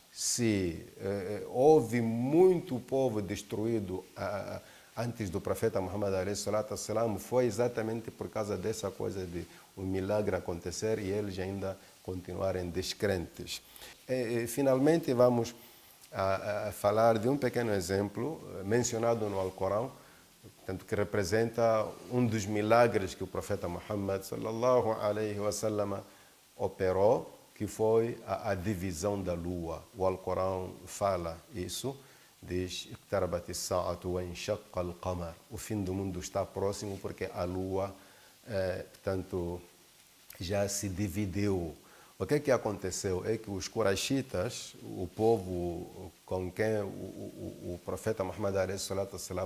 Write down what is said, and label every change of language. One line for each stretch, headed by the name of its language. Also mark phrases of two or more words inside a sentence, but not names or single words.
Portuguese: Se houve muito povo destruído antes do profeta Muhammad a.s., foi exatamente por causa dessa coisa de um milagre acontecer e eles ainda continuarem descrentes. Finalmente, vamos a falar de um pequeno exemplo mencionado no Alcorão, tanto que representa um dos milagres que o profeta Muhammad
Arabic: صلى الله عليه وسلم
Portuguese: operou, que foi a divisão da lua. O Alcorão fala isso, diz: o fim do mundo está próximo porque a lua, portanto, já se dividiu. O que aconteceu é que os Quraishitas, o povo com quem o profeta Muhammad a.s.